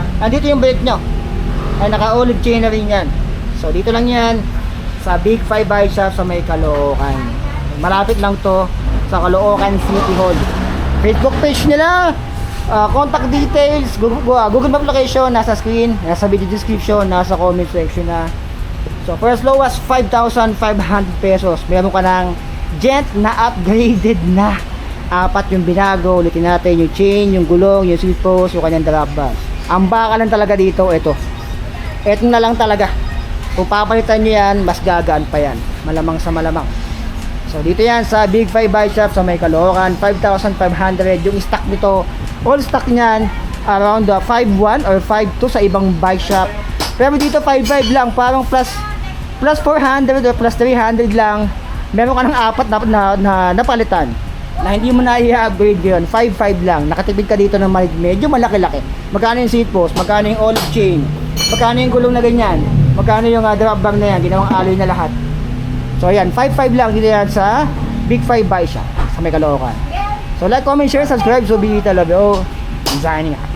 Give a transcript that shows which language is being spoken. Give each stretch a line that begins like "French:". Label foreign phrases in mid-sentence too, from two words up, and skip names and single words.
Filipino: Andito yung brake nyo ay naka olive chain na rin yan. So dito lang yan sa Big 5 Bike Shop sa may Caloocan. Malapit lang to sa Caloocan City Hall. Facebook page nila,
English: contact details,
Filipino: Google Map location, nasa screen, nasa video description, nasa
English: comment section
Filipino: na. So
English: for as low as 5,500 pesos,
Filipino: meron ka ng Gent na upgraded na. Apat yung binago, ulitin natin yung chain, yung gulong, yung seat post, yung kanyang drop bar. Ang baka lang talaga dito, ito na lang talaga. Kung papalitan nyo yan, mas gagaan pa yan, malamang sa malamang. So dito yan sa Big 5 Bike Shop sa may Caloocan, 5,500 yung stock nito. All stock niyan
English: around 5,100 or 5,200
Filipino: sa ibang bike shop. Pero dito 5,500 lang, parang
English: plus 400 or plus 300
Filipino: lang. Meron ka ng apat na napalitan. na hindi mo na i-upgrade yun, 5.5 lang. Nakatipid ka dito ng medyo malaki-laki. Magkano yung seat post? Magkano yung olive chain? Magkano yung gulong na ganyan? Magkano yung drop bar na yan? Ginawang alloy na lahat. So ayan, 5.5 lang dito yan sa Big 5 Buy Shop sa may Caloocan.
English: So like, comment, share, subscribe. So Bita Love you. Signing out.